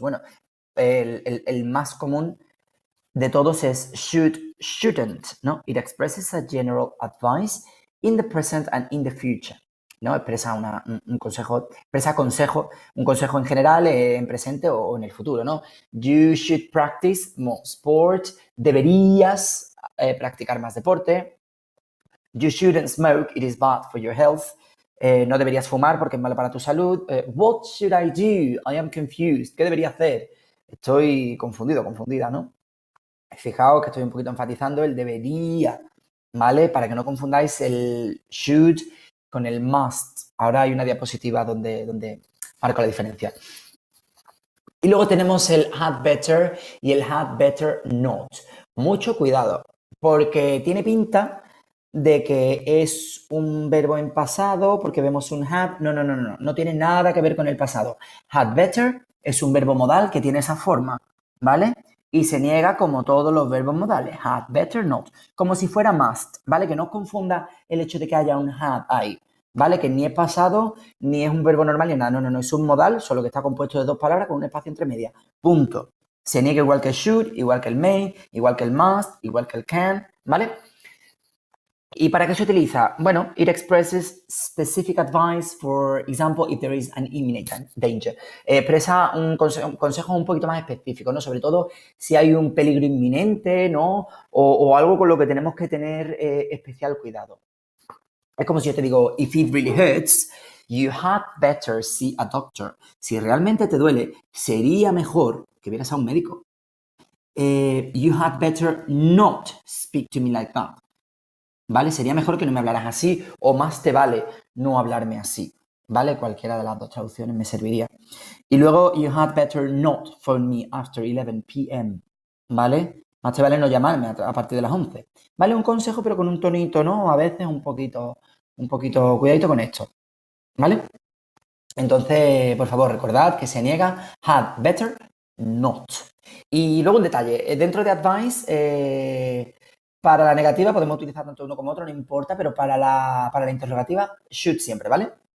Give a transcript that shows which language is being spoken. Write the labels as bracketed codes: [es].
[es] Bueno, el más común de todos es should, shouldn't, ¿no? [en] It expresses a general advice in the present and in the future, ¿no? [es] Expresa un consejo, un consejo en general en presente o en el futuro, ¿no? [en] You should practice more sport. [es] Deberías practicar más deporte. [en] You shouldn't smoke. It is bad for your health. [es] No deberías fumar porque es malo para tu salud. [en] What should I do? I am confused. [es] ¿Qué debería hacer? Estoy confundido, confundida, ¿no? Fijaos que estoy un poquito enfatizando el debería, ¿vale? Para que no confundáis el should con el must. Ahora hay una diapositiva donde marco la diferencia. Y luego tenemos el had better y el had better not. Mucho cuidado, porque tiene pinta de que es un verbo en pasado, porque vemos un had. No tiene nada que ver con el pasado. Had better es un verbo modal que tiene esa forma, ¿vale? Y se niega como todos los verbos modales. Had better not. Como si fuera must, ¿vale? Que no os confunda el hecho de que haya un had ahí, ¿vale? Que ni es pasado, ni es un verbo normal, ni nada. No, es un modal, solo que está compuesto de dos palabras con un espacio entre medias. Punto. Se niega igual que el should, igual que el may, igual que el must, igual que el can, ¿vale? ¿Y para qué se utiliza? [en] Bueno, it expresses specific advice, for example, if there is an imminent danger. [es] Expresa un consejo un poquito más específico, ¿no? Sobre todo si hay un peligro inminente, ¿no? O algo con lo que tenemos que tener especial cuidado. Es como si yo te digo, [en] if it really hurts, you had better see a doctor. [es] Si realmente te duele, sería mejor que vieras a un médico. [en] You had better not speak to me like that. [es] ¿Vale? Sería mejor que no me hablaras así o más te vale no hablarme así, ¿vale? Cualquiera de las dos traducciones me serviría. [en] Y luego, you had better not phone me after 11 p.m., ¿vale? [es] Más te vale no llamarme a partir de las 11. ¿Vale? Un consejo, pero con un tonito, ¿no? A veces un poquito, cuidadito con esto, ¿vale? Entonces, por favor, recordad que se niega had better not. Y luego un detalle, dentro de advice, para la negativa podemos utilizar tanto uno como otro, no importa, pero para la interrogativa, should siempre, ¿vale?